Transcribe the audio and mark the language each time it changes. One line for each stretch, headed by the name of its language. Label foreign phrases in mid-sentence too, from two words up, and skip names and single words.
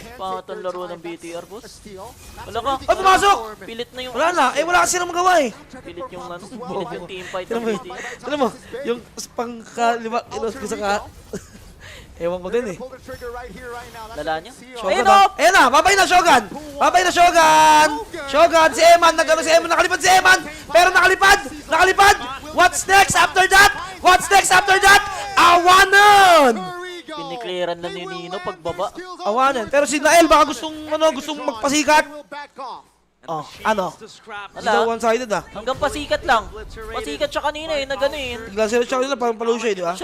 Filipino: Pangatang laro ng BTR, boss. Wala ka. Ay, pumasok! Pilit na yung... Wala na. Eh, wala kasi silang magawa eh. Pilit yung ano, pilit yung teamfight ng BTR. Alam mo, yung pangkalima, ko sa ka... Ewan ko din eh. Lala niya? Ayun o! Ayun na! Babay na, Shogun! Babay na, Shogun! Shogun! Si Eman! Nagano si Eman! Nakalipad si Eman! Pero nakalipad! Nakalipad!
English: What's next after that? What's next after that?
Filipino: Awanan! Piniklearan na ni Nino pagbaba. Awanan. Pero si Nael baka gustong magpasikat. Oh, ano? Wala. One-sided ah. Hanggang pasikat lang. Pasikat siya kanina eh, na gano'n eh. Bigla sila siya kanina, parang palo siya eh, di ba?